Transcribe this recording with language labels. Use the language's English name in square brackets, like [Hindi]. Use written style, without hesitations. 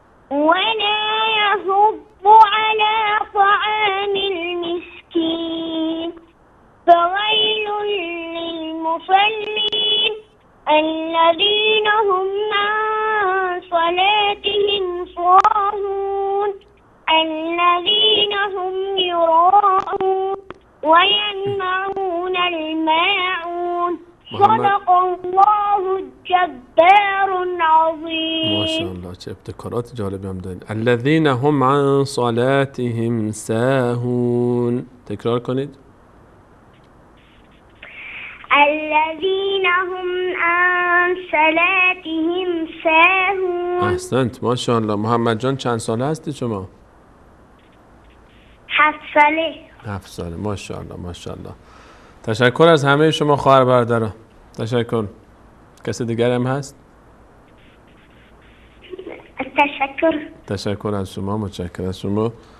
[Arabic] ولا يحض على طعام المسكين فويل للمصلين الذين هم عن صلاتهم ساهون الذين هم يراءون ويمنعون الماعون. صدق الله الجبار العظیم. [Persian] ماشاءالله چه ابتکارات جالبی هم دارید. [Arabic] الذين هم عن صلاتهم ساهون. [Persian] تکرار کنید. [Arabic] الذين هم عن صلاتهم ساهون. [Persian] احسنت ماشاءالله. محمد جان چند ساله هستی شما؟ 7 ساله. 7 ساله. ماشاءالله ماشاءالله. تشکر از همه شما خواهر برادران. تشکر. کسی دیگر هم هست؟ تشکر از شما. متشکرم از شما.